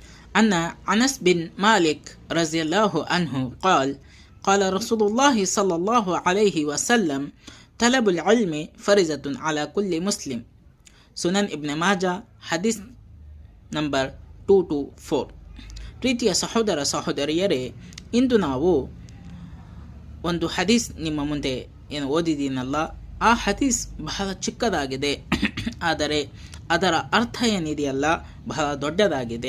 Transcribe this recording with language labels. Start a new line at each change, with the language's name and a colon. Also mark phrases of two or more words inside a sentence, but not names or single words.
Arabic: أن أنس بن مالك رضي الله عنه قال قال رسول الله صلى الله عليه وسلم طلب العلم فريضة على كل مسلم.
Kannada: ಸುನನ್ ಇಬ್ನ್ ಮಾಜಾ ಹದೀಸ್ ನಂಬರ್ 224. ಪ್ರೀತಿಯ ಸಹೋದರ ಸಹೋದರಿಯರೇ, ಇಂದು ನಾವು ಒಂದು ಹದೀಸ್ ನಿಮ್ಮ ಮುಂದೆ ಏನು ಓದಿದ್ದೀನಲ್ಲ, ಆ ಹದೀಸ್ ಬಹಳ ಚಿಕ್ಕದಾಗಿದೆ, ಆದರೆ ಅದರ ಅರ್ಥ ಏನಿದೆಯಲ್ಲ ಬಹಳ ದೊಡ್ಡದಾಗಿದೆ.